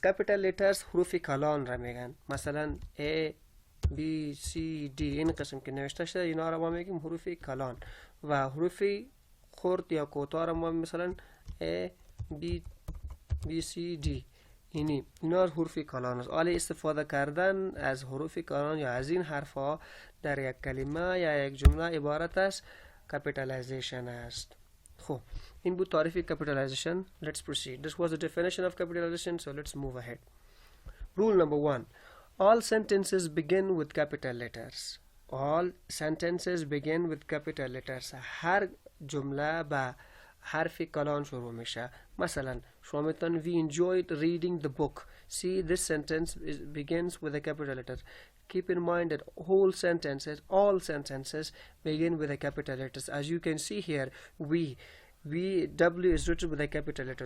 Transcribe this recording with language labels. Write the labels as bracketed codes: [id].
[fa] capital letters حروف کلان را میگن، مثلا A B C D این قسم که نوشته شده اینا را ما میگیم حروف کلان، و حروف خرد یا کوتاه را ما مثلا A B C D اینا حروف کلان است. حالا استفاده کردن از حروف کلان یا از این حرف ها در یک کلمه یا یک جمله عبارت از capitalization است. خب این بود تعریف capitalization. [en] Let's proceed. This was the definition of capitalization, so let's move ahead. Rule number 1. All sentences begin with capital letters. All sentences begin with capital letters. [fa] هر جمله با حرف کلان شروع میشه. مثلا شما میتونید [en] we enjoyed reading the book. See, this sentence begins with a capital letter. Keep in mind that all sentences begin with a capital letters. As you can see here, W is written with a capital letter.